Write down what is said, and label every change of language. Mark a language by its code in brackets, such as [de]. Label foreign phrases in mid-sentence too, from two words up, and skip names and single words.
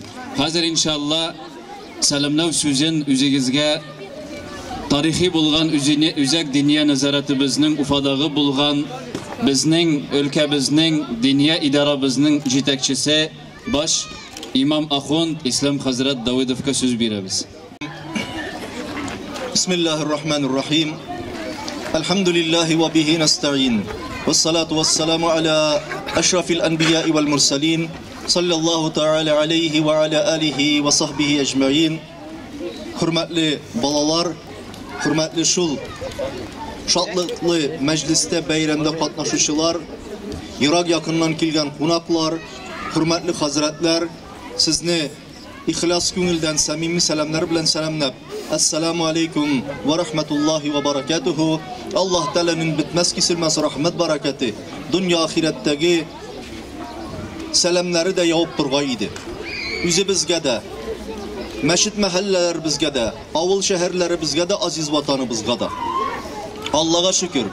[tt] Хәзер иншалла сәламлау сүзен үзегезгә тарихи булган үзәк диния назаратыбызның Уфадагы булган безнең өлкәбезнең диния идарабызның җитәкчесе баш имам Ахунд Ислам хәзрәт Давыдовка сүз бирәбез. [ar] بسم الله الرحمن الرحيم. الحمد لله وبه نستعين. والصلاة والسلام على أشرف الأنبياء والمرسلين. صلى الله تعالى عليه وعلى آله وصحبه أجمعين. [tt] Хөрмәтле балалар, хөрмәтле шул шатлыклы мәҗлестә бәйрәмдә катнашучылар, ерак якыннан килгән кунаклар, хөрмәтле хәзрәтләр, сезне ихлас күңелдән самими сәламнар белән сәламлап, [ar] السلام عليكم ورحمة الله وبركاته. [tt] Аллаһ Тәгаләнең битмәс киселмәс рәхмәт баракаты дөнья ахирәттәге сәламнары да явып торган иде. Үзебезгә дә, мәчет мәхәлләләребезгә дә, авыл шәһәрләребезгә дә, азиз ватаныбызга да. Аллаһга шөкер.